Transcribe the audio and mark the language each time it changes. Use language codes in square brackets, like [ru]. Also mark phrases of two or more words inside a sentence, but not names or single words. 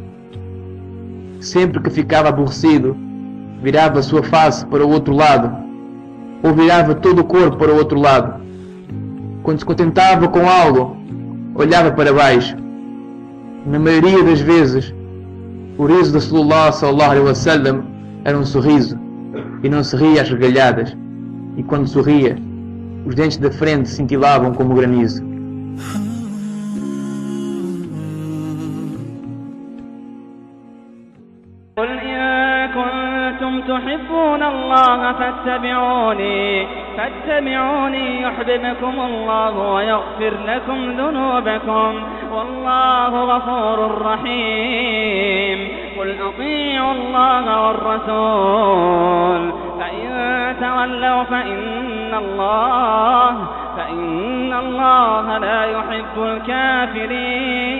[pt] Sempre que ficava aborrecido, virava a sua face para o outro lado, ou virava todo o corpo para o outro lado. Quando se contentava com algo, olhava para baixo. Na maioria das vezes, o riso de Rasulullah [ar] صلى الله عليه وسلم [pt] era um sorriso, e não se ria às gargalhadas, e quando sorria, os dentes da frente cintilavam como granizo. [ar] قل إن كنتم تحبون الله فاتبعوني يحببكم الله ويغفر لكم ذنوبكم والله غفور رحيم قل أطيعوا الله والرسول فإن تولوا فإن الله لا يحب الكافرين